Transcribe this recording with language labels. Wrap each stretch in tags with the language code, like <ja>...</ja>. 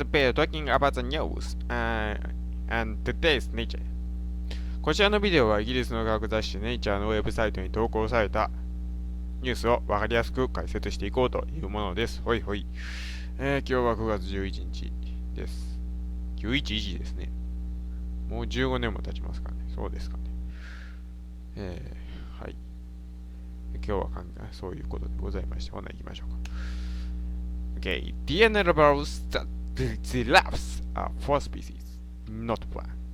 <en>We're talking about the news and today's nature.</en> <ja>こちらのビデオはイギリスの科学雑誌ネイチャーのウェブサイトに投稿されたニュースを分かりやすく解説していこうというものです。ほいほい。今日は9月11日です。911ですね。もう15年も経ちますかね。そうですかね。はい。今日はそういうことでございまして、ほな行きましょうか。</ja> <en>Okay, DNA reveals that the giraffes are four species, not one.</en>